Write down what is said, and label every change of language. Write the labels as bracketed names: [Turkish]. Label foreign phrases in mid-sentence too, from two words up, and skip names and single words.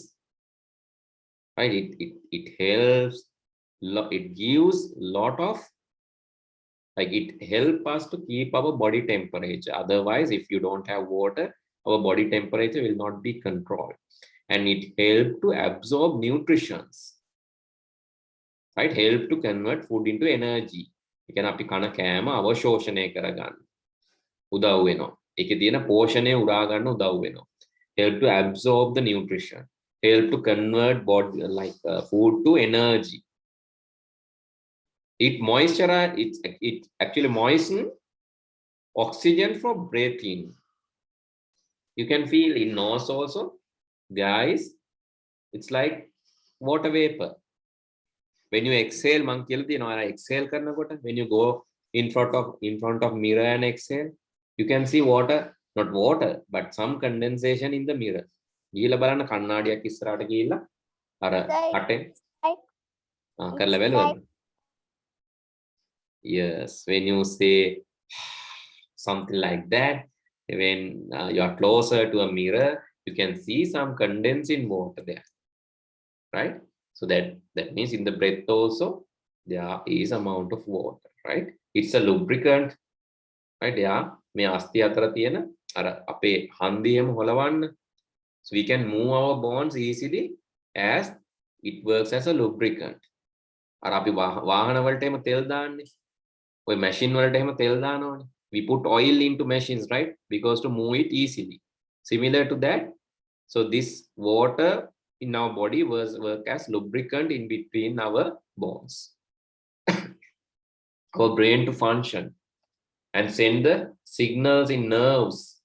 [English] Right, it helps, it gives lot of, like it helps us to keep our body temperature. Otherwise, if you don't have water, our body temperature will not be controlled. And it helps to absorb nutrients. Right, help to convert food into energy. You can [Sinhala] අපි කන කෑම අවශෝෂණය කරගන්න උදව් වෙනවා. ඒකේ තියෙන පෝෂණය උරා ගන්න උදව් වෙනවා. [English] Help to absorb the nutrition. Help to convert body food to energy. It moisturize. It actually moisten oxygen for breathing. You can feel in nose also, guys. It's like water vapor. When you exhale, exhale karnakotta, when you go in front of mirror and exhale, you can see water, not water, but some condensation in the mirror. [Sinhala] ගිහලා බලන්න කණ්ණාඩියක් ඉස්සරහට ගිහිල්ලා අර අටෙන් කරලා බලන්න. [English] Yes, when you say something like that, when you are closer to a mirror, you can see some condensing water there, right? So that means in the breath also there is amount of water, right? It's a lubricant, right? Yeah, [Sinhala] මේ අස්ථි අතර තියෙන අර අපේ හන්දියම හොලවන්න. [English] So we can move our bones easily as it works as a lubricant. [Sinhala] අර අපි වාහන වලට එහෙම තෙල් දාන්නේ. ඔය machine වලට එහෙම තෙල් දානවනේ. [English] We put oil into machines, right? Because to move it easily. Similar to that, so this water in our body work as lubricant in between our bones. our brain to function and send the signals in nerves.